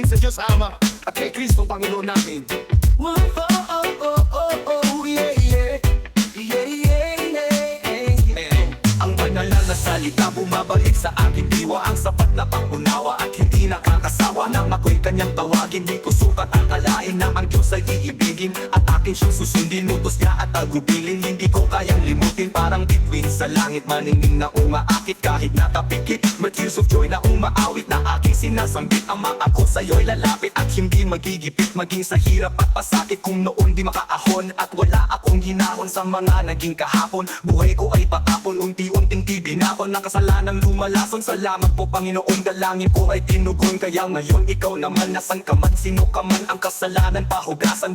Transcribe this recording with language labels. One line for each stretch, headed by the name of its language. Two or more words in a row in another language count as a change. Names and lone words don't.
Filipino: Diyos Ama at kay Kristo Panginoon natin. Oh, oh, oh, oh, oh, yeah, yeah. Yeah, yeah, yeah. Ang banal na salita bumabalik sa aking diwa, ang sapat na pangunawa at hindi nakakasawa. Nang ako'y kanyang tawagin, di ko sukat akalain na ang Diyos ay iibigin at akin siyang susundin. Utos niya at agubilin, hindi ko kayang limutin. Parang bituin sa langit, maningning na umaakit kahit nakapikit. May
English: tears of joy
Filipino: na umaawit na aking sinasambit. Ang mga ko sa'yo'y lalapit at hindi magigipit, maging sa hirap at pasakit. Kung noon di makaahon at wala akong hinahon sa mga naging kahapon, buhay ko ay patapon, unti-unting tibinakon ng kasalanang lumalason. Salamat po Panginoon, dalangin ko ay tinugon. Kaya ngayon ikaw naman, nasan ka man, sino ka man, ang kasalanan pahugasan.